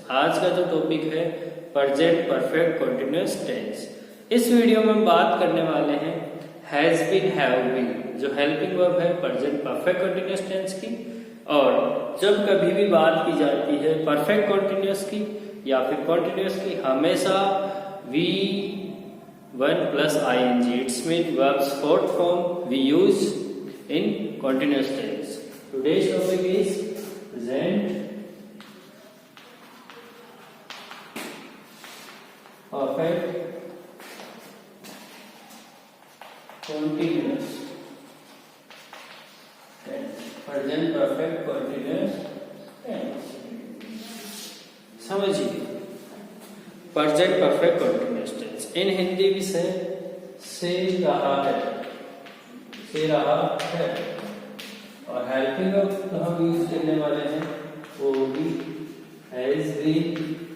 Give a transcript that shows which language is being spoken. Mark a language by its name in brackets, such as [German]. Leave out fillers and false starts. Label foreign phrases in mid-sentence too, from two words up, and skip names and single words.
[Hindi] आज का जो टॉपिक है [English] present perfect continuous tense. [Hindi] इस वीडियो में हम बात करने वाले हैं [English] has been, have been, [Hindi] जो [English] helping verb [Hindi] है [English] present perfect continuous tense [Hindi] की। और जब कभी भी बात की जाती है [English] perfect continuous [Hindi] की या फिर कॉन्टिन्यूअस की, हमेशा [English] V1 plus ing, it's mean verbs fourth form we use in continuous tense. Today's topic is present perfect continuous tense, present perfect continuous tense। [Hindi] समझिए [English] present perfect continuous tense in Hindi [Hindi] विषय से रहा है, से रहा है, और [English] helping verb [Hindi] हम यूज करने वाले हैं वो भी [English] has been